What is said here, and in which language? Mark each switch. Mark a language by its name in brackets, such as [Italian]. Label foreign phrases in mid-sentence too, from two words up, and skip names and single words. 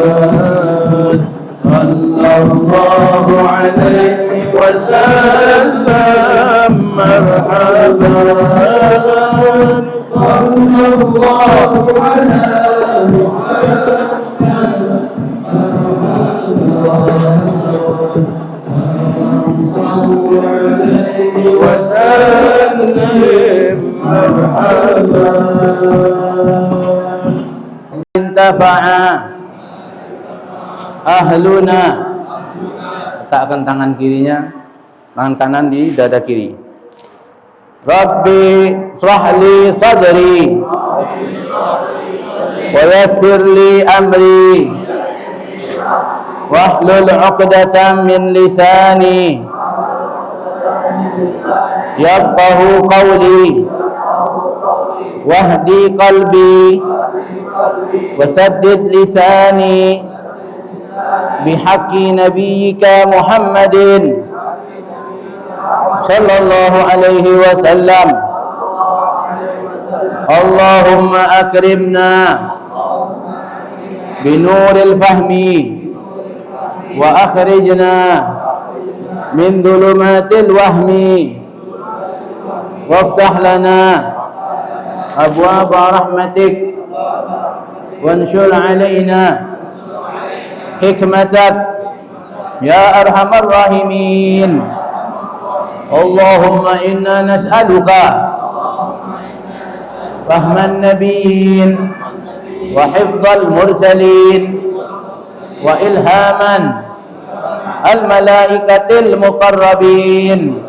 [Arabic] صلى الله عليه وسلم مرحبا صلى الله على وسلم مرحبا انتفع أهلنا. [Indonesian] Letakkan tangan kirinya, tangan kanan di dada kiri. [Arabic] رب اشرح لي صدري ويسر لي أمري واحلل عقدة من لساني يفقه قولي واهد قلبي وسدد لساني بحق نبيك محمد صلى الله عليه وسلم. اللهم أكرمنا بنور الفهم وأخرجنا من ظلمات الوهم وافتح لنا أبواب رحمتك وانشر علينا حكمتك يا أرحم الراحمين. اللهم إنا نسألك فهم النبيين وحفظ المرسلين وإلهام الملائكة المقربين.